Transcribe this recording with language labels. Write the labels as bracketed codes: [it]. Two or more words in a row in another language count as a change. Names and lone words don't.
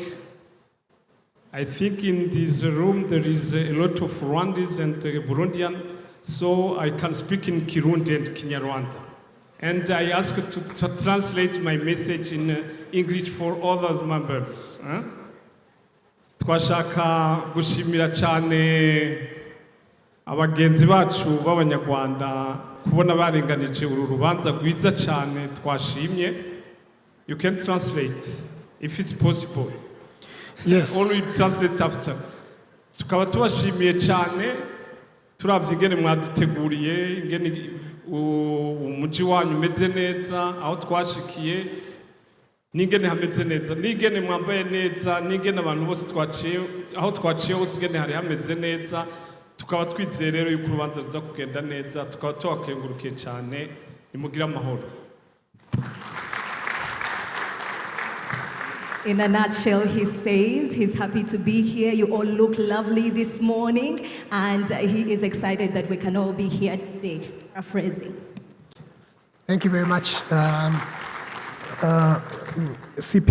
[en] I think in this room there is a lot of Rwandans and Burundian, so I can speak in Kirundi and Kinyarwanda. And I ask to translate my message in English for others members. [rn] Twashaka gushimira cyane abagenzi bacu b'Abanyarwanda kubona barenganije uru rubanza rwiza cyane twashimye. [en] You can translate if it's possible. Yes. Only translate after. [rn] Tukaba tubashimiye cyane turabye ingene mwaduteguriye ingene umuji wanyu umeze neza aho twashikiye n'ingene hameze neza n'ingene mwambaye neza n'ingene abantu bose twaciye aho twaciye hose ingene hari hameze neza tukaba twizeye rero yuko urubanza ruza kugenda neza tukaba tubakengurukiye cyane imugira amahoro. [en] In a nutshell, he says he's happy to be here. You all look lovely this morning, and he is excited that we can all be here today. Paraphrasing. Thank you very much, CPA Frederick.